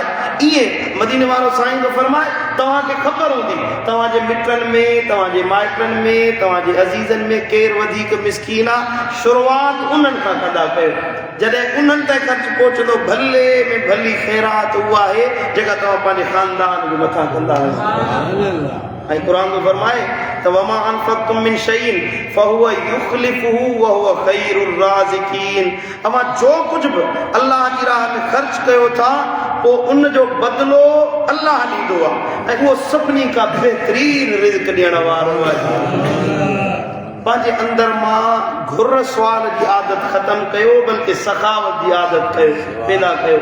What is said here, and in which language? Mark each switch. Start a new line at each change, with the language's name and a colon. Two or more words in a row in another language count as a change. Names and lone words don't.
Sindhi: ईअं मदीने वारो साईं जो फरमाए तव्हांखे ख़बर हूंदी तव्हांजे मिटनि में, तव्हांजे माइटनि में, तव्हांजे अज़ीज़नि में केरु वधीक मिसकीन आहे। शुरूआत उन्हनि खां कंदा कयो। जॾहिं उन्हनि ताईं ख़र्चु पहुचंदो, भले में भली ख़ैरात उहा आहे जेका तव्हां पंहिंजे ख़ानदान जे मथां कंदा आहियो। ऐं क़ुर में फरमाए त
Arabic: وما أنفقتم من شيء فهو يخلفه وهو خير الرازقين.
Sindhi: अमा जो कुझु बि अल्लाह जी राह में ख़र्च कयो था, पोइ उन जो बदिलो अल्लाह ॾींदो आहे, ऐं उहो सभिनी खां बहितरीन रिज़्क़ ॾियण वारो आहे। पंहिंजे अंदर मां घुर सुवाल जी आदत ख़तम कयो, बल्कि सखावत जी आदत कयो, पैदा कयो।